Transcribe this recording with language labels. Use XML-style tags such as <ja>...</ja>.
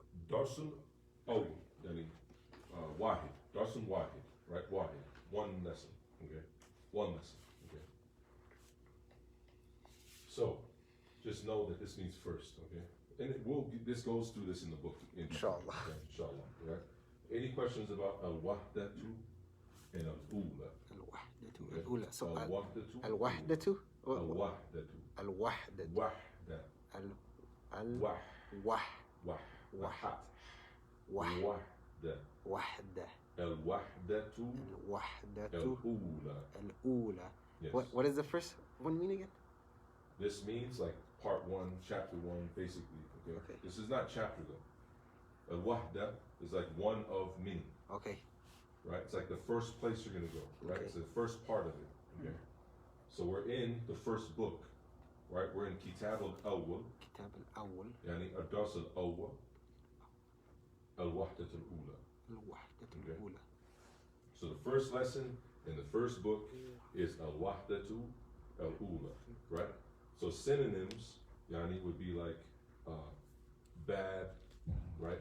<ar>Darsun أول يعني واحد Darsun واحد, right?</ar> <en>واحد, one lesson, okay? One lesson, okay? So, just know that this means first, okay? And this goes through this in the book. Inshallah. Okay, inshallah, right? Any questions about al-wahdatu and al-ula?</en> <ar>الوحدة الأولى. So Al-wahdatu. الوحدة. Al-wahdatu. الوحدة. Wahda. الوح. Wah. Wahat. Wahda. وحدة. Al-wahdatu. الوحدة Al-ula. الأولى.</ar> <en>Yes. What does the first one mean again? This means like part 1, chapter 1, basically. Okay. This is not chapter though. Al-wahda is like one of many. Okay. Right? It's like the first place you're going to go, right? Okay. It's the first part of it, okay? So we're in the first book, right? We're in Kitab al-Awwal,</en> <ar>كتاب الأول. يعني الدرس الأول, الوحدة الأولى. الوحدة</ar> <en>Okay.</en> <ar>الأولى.</ar> <en>So the first lesson in the first book is al-wahdatu al-ula, right? So synonyms, yani, would be like bad, right?</en>